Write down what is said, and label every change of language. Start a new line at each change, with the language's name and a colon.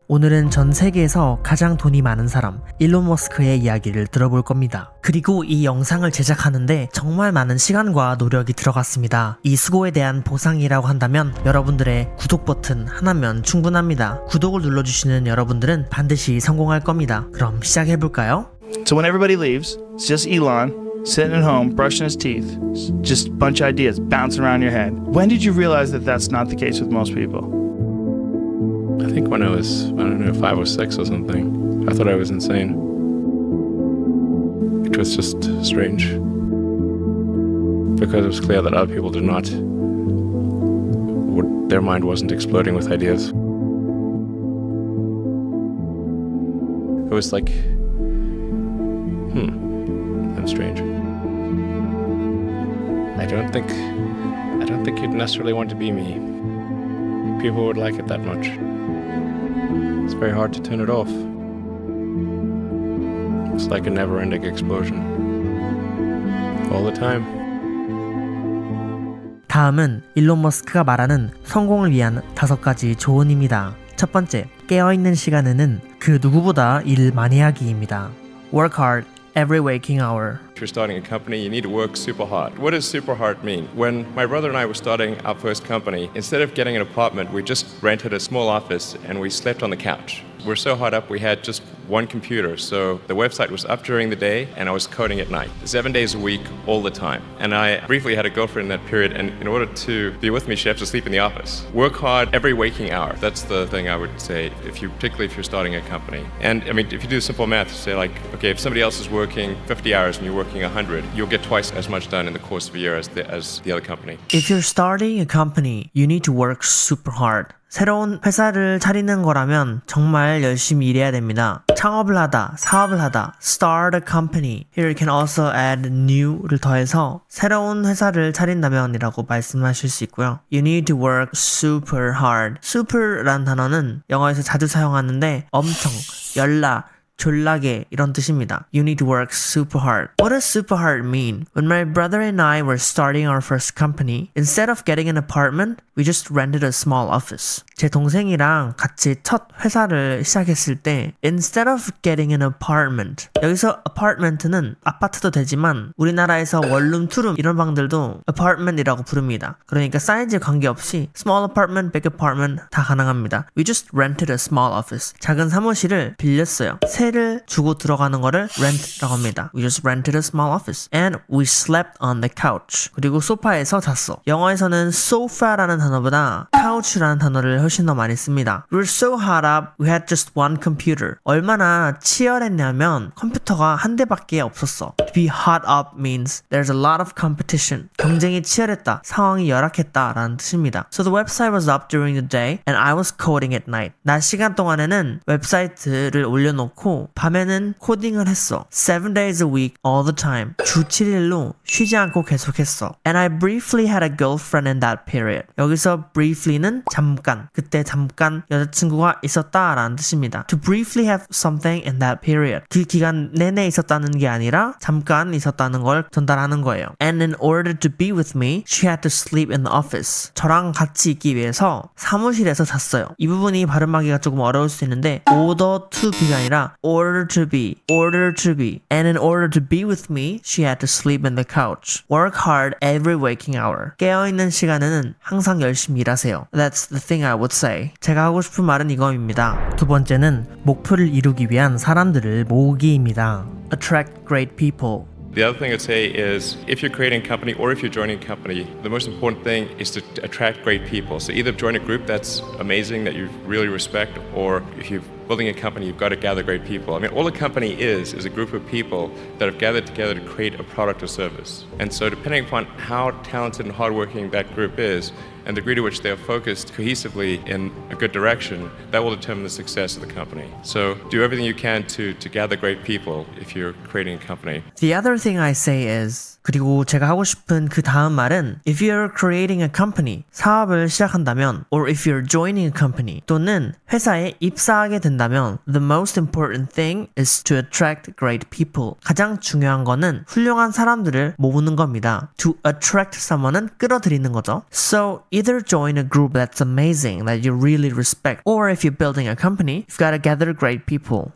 Korean: 오늘은 전 세계에서 가장 돈이 많은 사람, 일론 머스크의 이야기를 들어볼 겁니다. 그리고 이 영상을 제작하는데 정말 많은 시간과 노력이 들어갔습니다. 이 수고에 대한 보상이라고 한다면 여러분들의 구독 버튼 하나면 충분합니다. 구독을 눌러주시는 여러분들은 반드시 성공할 겁니다. 그럼 시작해볼까요?
English: So when everybody leaves, it's just Elon sitting at home, brushing his teeth. Just a bunch of ideas bouncing around your head. When did you realize that that's not the case with most people? I think when I was, 5 or 6 or something. I thought I was insane. It was just strange. Because it was clear that other people did not. Their mind wasn't exploding with ideas. It was like, that's strange. I don't think you'd necessarily want to be me. People would like it that much. It's very hard to turn it off. It's like a never-ending explosion. All the time.
Korean: 다음은 일론 머스크가 말하는 성공을 위한 5가지 조언입니다. 첫 번째, 깨어있는 시간에는 그 누구보다 일 많이 하기입니다.
English: Work hard every waking hour. If you're starting a company, you need to work super hard. What does super hard mean? When my brother and I were starting our first company, instead of getting an apartment, we just rented a small office and we slept on the couch. We're so hard up, we had just one computer. So the website was up during the day and I was coding at night. 7 days a week, all the time. And I briefly had a girlfriend in that period, and in order to be with me, she had to sleep in the office. Work hard every waking hour. That's the thing I would say, particularly if you're starting a company. And I mean, if you do simple math, say like, okay, if somebody else is working 50 hours and you're working 100, you'll get twice as much done in the course of a year as the other company. If you're starting a company, you need to work super hard.
Korean: 새로운 회사를 차리는 거라면 정말 열심히 일해야 됩니다. 창업을 하다, 사업을 하다,
English: start a company. Here you can also add new
Korean: 를 더해서 새로운 회사를 차린다면 이라고 말씀하실 수 있고요.
English: You need to work super hard.
Korean: super라는 단어는 영어에서 자주 사용하는데 엄청, 열나, 졸라게 이런 뜻입니다.
English: You need to work super hard. What does super hard mean? When my brother and I were starting our first company, instead of getting an apartment, we just rented a small office.
Korean: 제 동생이랑 같이 첫 회사를 시작했을 때
English: instead of getting an apartment,
Korean: 여기서 apartment는 아파트도 되지만 우리나라에서 원룸, 투룸 이런 방들도 apartment이라고 부릅니다. 그러니까 사이즈에 관계없이
English: small apartment, big apartment
Korean: 다 가능합니다.
English: We just rented a small office.
Korean: 작은 사무실을 빌렸어요. 세를 주고 들어가는 거를 rent라고 합니다.
English: We just rented a small office. And we slept on the couch.
Korean: 그리고 소파에서 잤어. 영어에서는 sofa라는 단어보다 couch라는 단어를 훨씬 더 많이 씁니다.
English: We were so hot up, we had just one computer.
Korean: 얼마나 치열했냐면 컴퓨터가 한 대밖에 없었어.
English: To be hot up means there's a lot of competition.
Korean: 경쟁이 치열했다, 상황이 열악했다 라는 뜻입니다.
English: So the website was up during the day and I was coding at night.
Korean: 낮 시간 동안에는 웹사이트를 올려놓고 밤에는 코딩을 했어.
English: 7 days a week, all the time.
Korean: 주 7일로 쉬지 않고 계속했어.
English: And I briefly had a girlfriend in that period.
Korean: 여기서 briefly는 잠깐, 그때 잠깐 여자친구가 있었다라는 뜻입니다.
English: To briefly have something in that period.
Korean: 그 기간 내내 있었다는 게 아니라 잠깐 있었다는 걸 전달하는 거예요.
English: And in order to be with me, she had to sleep in the office.
Korean: 저랑 같이 있기 위해서 사무실에서 잤어요. 이 부분이 발음하기가 조금 어려울 수 있는데
English: order to be
Korean: 가 아니라 order to be.
English: And in order to be with me, she had to sleep in the couch. Work hard every waking hour.
Korean: 깨어있는 시간에는 항상 열심히 일하세요.
English: That's the thing I would say.
Korean: 제가 하고 싶은 말은 이거입니다. 두 번째는 목표를 이루기 위한 사람들을 모으기입니다.
English: Attract great people. The other thing I'd say is if you're creating a company or if you're joining a company, the most important thing is to attract great people. So either join a group that's amazing, that you really respect, or if you're building a company, you've got to gather great people. I mean, all a company is a group of people that have gathered together to create a product or service. And so depending upon how talented and hardworking that group is, and the degree to which they are focused cohesively in a good direction, that will determine the success of the company. So do everything you can to gather great people if you're creating a company. The other thing I say is,
Korean: 그리고 제가 하고 싶은 그 다음 말은
English: if you're creating a company,
Korean: 사업을 시작한다면
English: or if you're joining a company,
Korean: 또는 회사에 입사하게 된다면 된다면
English: the most important thing is to attract great people.
Korean: 가장 중요한 거는 훌륭한 사람들을 모으는 겁니다.
English: To attract someone은
Korean: 끌어들이는 거죠.
English: So either join a group that's amazing that you really respect, or if you're building a company, you've got to gather great people.